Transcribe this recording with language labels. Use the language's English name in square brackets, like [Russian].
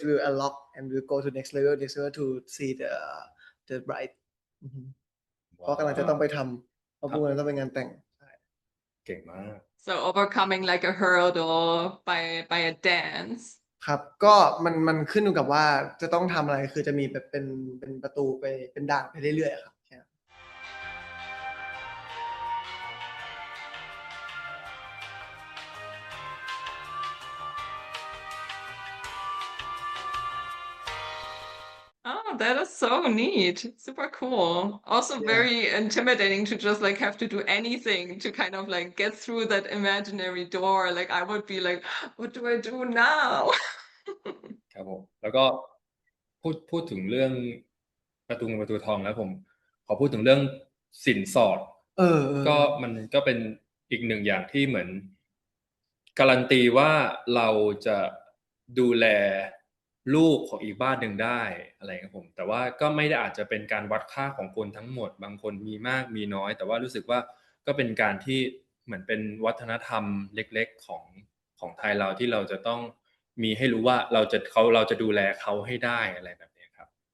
[English] is will unlock and will go to next level to see the bride [Thai] เพราะกำลังจะต้องไปทำเพราะพวกนั้นต้องไปงานแต่ง เก่งมาก [English] So overcoming like a hurdle by a dance. [Thai] ครับก็มันขึ้นอยู่กับว่าจะต้องทำอะไรคือจะมีแบบเป็นประตูไปเป็นด่านไปเรื่อยๆครับ [English] Oh, that is so neat. Super cool. Also Yeah. very intimidating to just like have to do anything to kind of like get through that imaginary door. Like I would be like, what do I do now? [Thai] ครับผมแล้วก็พูดถึงเรื่องประตูเงินประตูทองแล้วผมขอพูดถึงเรื่องสินสอดก็มันก็เป็นอีกหนึ่งอย่างที่เหมือน การันตีว่าเราจะดูแลลูกของอีกบ้านหนึ่งได้อะไรครับผมแต่ว่าก็ไม่ได้อาจจะเป็นการวัดค่าของคนทั้งหมดบางคนมีมากมีน้อยแต่ว่ารู้สึกว่าก็เป็นการที่เหมือนเป็นวัฒนธรรมเล็กๆของไทยเราที่เราจะต้องมีให้รู้ว่าเราจะดูแลเขาให้ได้อะไรแบบนี้ครับ